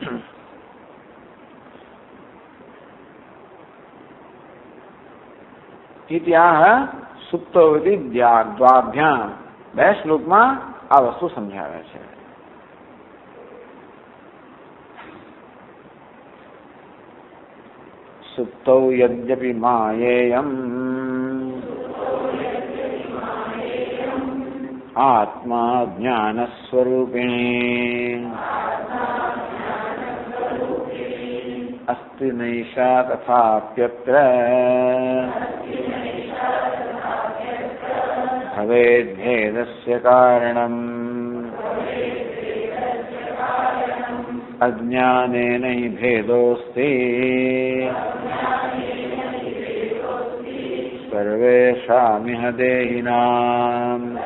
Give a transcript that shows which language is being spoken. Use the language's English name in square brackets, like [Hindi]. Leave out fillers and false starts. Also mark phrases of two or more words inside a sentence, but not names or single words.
[Sanskrit] इत्याह सुप्तोवती द्वाभ्याम. [Gujarati] બે શ્લોકમાં આ વસ્તુ સમજાવે છે. [Sanskrit] सुप्तौ यद्यपि मायेयम् आत्मा ज्ञानस्वरूपिणी अस्ति नैषा तथाप्यत्र भवेद्भेदस्य कारणम् अज्ञानेन हि भेदोऽस्ति सर्वेषामिह देहिनाम्